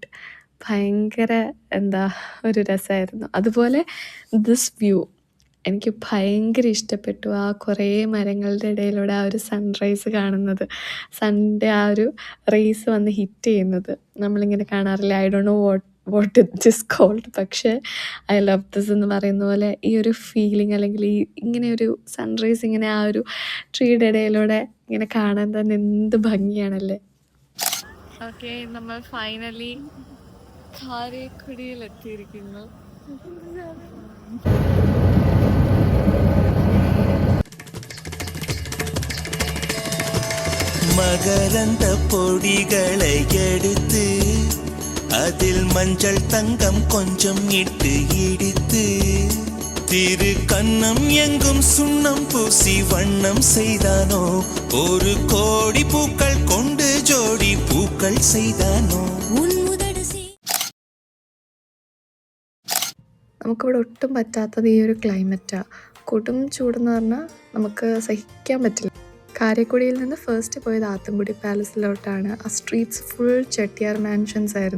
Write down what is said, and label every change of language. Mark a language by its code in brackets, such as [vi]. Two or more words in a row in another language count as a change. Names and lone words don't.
[ml] ഭയങ്കര എന്താ ഒരു രസമായിരുന്നു. അതുപോലെ [en] this view [ml] എനിക്ക് ഭയങ്കര ഇഷ്ടപ്പെട്ടു. ആ കുറേ മരങ്ങളുടെ ഇടയിലൂടെ ആ ഒരു സൺറൈസ് കാണുന്നത്, സണ്ണിൻ്റെ ആ ഒരു റേസ് വന്ന് ഹിറ്റ് ചെയ്യുന്നത് നമ്മളിങ്ങനെ കാണാറില്ല. [en] I don't know what it is called, [ml] പക്ഷേ [en] I love this [ml] എന്ന് പറയുന്ന പോലെ ഈ ഒരു ഫീലിംഗ്, അല്ലെങ്കിൽ ഇങ്ങനെ ഒരു സൺറൈസ് ഇങ്ങനെ ആ ഒരു ട്രീയുടെ ഇടയിലൂടെ ഇങ്ങനെ കാണാൻ തന്നെ എന്ത് ഭംഗിയാണല്ലേ. ഓക്കെ, നമ്മൾ ഫൈനലി കാരക്കുടിയിൽ എത്തിയിരിക്കുന്നു. [ta] மகரந்த பொடிகளை எடுத்து அதில் மஞ்சள் தங்கம் கொஞ்சம் இட்டு இடித்து திரு கண்ணம் எங்கும் சுண்ணம் பூசி வண்ணம் செய்தானோ, ஒரு கோடி பூக்கள் கொண்டு ஜோடி பூக்கள் செய்தானோ. [ml] നമുക്കിവിടെ ഒട്ടും പറ്റാത്തത് ഈ ഒരു ക്ലൈമറ്റാണ്. കൊടും ചൂടെന്ന് പറഞ്ഞാൽ നമുക്ക് സഹിക്കാൻ പറ്റില്ല. കാരക്കുടിയിൽ നിന്ന് ഫസ്റ്റ് പോയത് ആത്തൻകുടി പാലസിലോട്ടാണ്. ആ സ്ട്രീറ്റ്സ് [en] full Chettiar mansions [ml] ആയിരുന്നു.